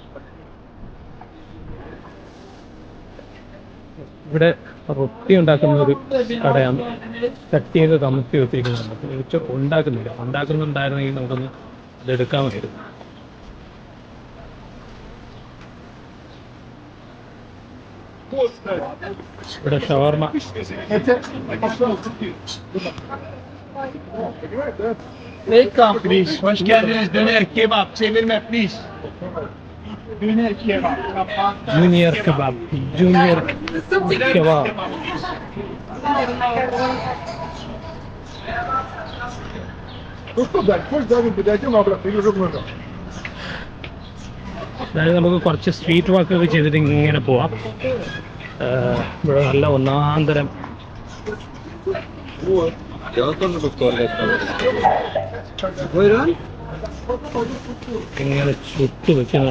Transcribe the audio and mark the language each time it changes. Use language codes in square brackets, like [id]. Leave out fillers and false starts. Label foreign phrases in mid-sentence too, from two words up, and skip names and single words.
[ml] ഇവിടെ റൊട്ടി ഉണ്ടാക്കുന്ന ഒരു കടയാണ്. ചട്ടിയൊക്കെ കമത്തി വെച്ചിരിക്കുന്നുണ്ട്. പക്ഷെ ഉണ്ടാക്കുന്നുണ്ടായിരുന്നെങ്കിൽ നമുക്കൊന്ന് അതെടുക്കാമായിരുന്നു. ഇവിടെ ഷവർമ. [tr] Hoş geldiniz. Döner kebap. Çevirme please. Döner kebap. [en] Junior kebab. [ml] അതായത് നമുക്ക് കുറച്ച് [en] street walk [ml] ഒക്കെ ചെയ്തിട്ട് ഇങ്ങനെ പോവാം. ഇവിടെ നല്ല ഒന്നാന്തരം ഇങ്ങനെ ചുട്ടു വെക്കുന്നത്.